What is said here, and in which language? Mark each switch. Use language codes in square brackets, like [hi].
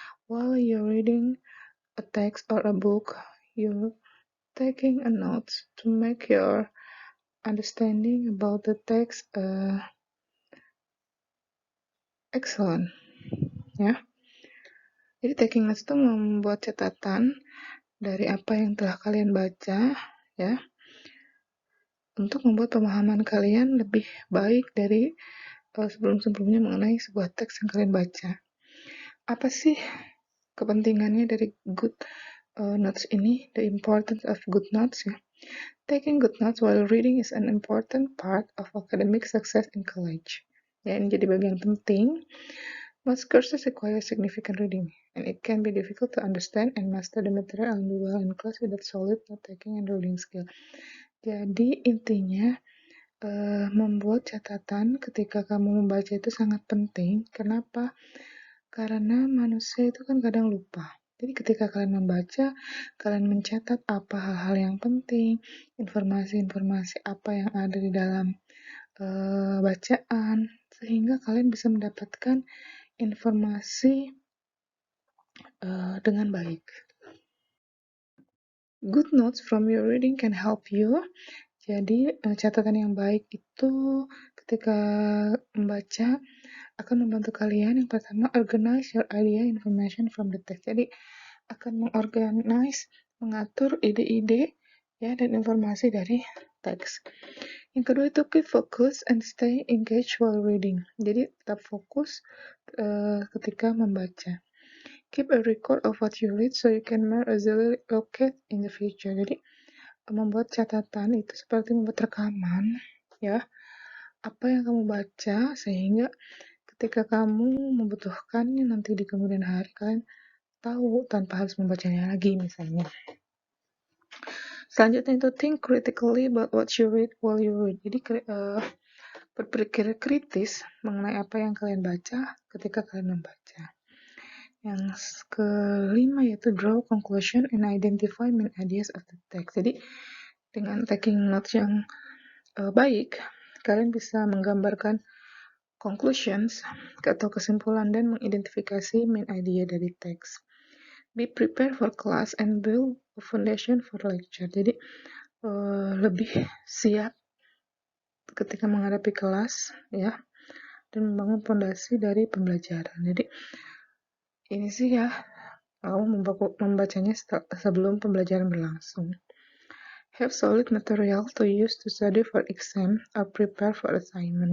[en] While you're reading a text or a book, you're taking a notes to make your understanding about the text excellent. [id] Ya. Jadi taking notes itu membuat catatan dari apa yang telah kalian baca ya, untuk membuat pemahaman kalian lebih baik dari sebelum-sebelumnya mengenai sebuah teks yang kalian baca. Apa sih kepentingannya dari good notes ini? [en] The importance of good notes ya. Taking good notes while reading is an important part of academic success in college. [id] Ya, ini jadi bagian penting. [en] Most courses require significant reading, and it can be difficult to understand and master the material and do well in class without solid note-taking and reading skill. [id] Jadi intinya membuat catatan ketika kamu membaca itu sangat penting. Kenapa? Karena manusia itu kan kadang lupa. Jadi ketika kalian membaca, kalian mencatat apa hal-hal yang penting, informasi-informasi apa yang ada di dalam bacaan, sehingga kalian bisa mendapatkan informasi dengan baik. [en] Good notes from your reading can help you. [id] Jadi catatan yang baik itu ketika membaca akan membantu kalian. Yang pertama, [en] organize your idea information from the text. [id] Jadi akan mengatur ide-ide ya dan informasi dari teks. Yang kedua itu [en] keep focus and stay engaged while reading. [id] Jadi tetap fokus ketika membaca. [en] Keep a record of what you read so you can more easily locate in the future. [id] Jadi membuat catatan itu seperti membuat rekaman ya, apa yang kamu baca sehingga ketika kamu membutuhkannya nanti di kemudian hari kalian tahu tanpa harus membacanya lagi misalnya. Selanjutnya itu [en] think critically about what you read while you read. [id] Jadi berpikir kritis mengenai apa yang kalian baca ketika kalian membaca. Yang kelima yaitu [en] draw conclusion and identify main ideas of the text. [id] Jadi dengan taking notes yang baik, kalian bisa menggambarkan conclusions atau kesimpulan dan mengidentifikasi main idea dari teks. [en] Be prepared for class and build a foundation for lecture. [id] Jadi lebih siap ketika menghadapi kelas ya, dan membangun fondasi dari pembelajaran. Jadi ini sih ya, kamu membacanya sebelum pembelajaran berlangsung. [en] Have solid material to use to study for exam or prepare for assignment.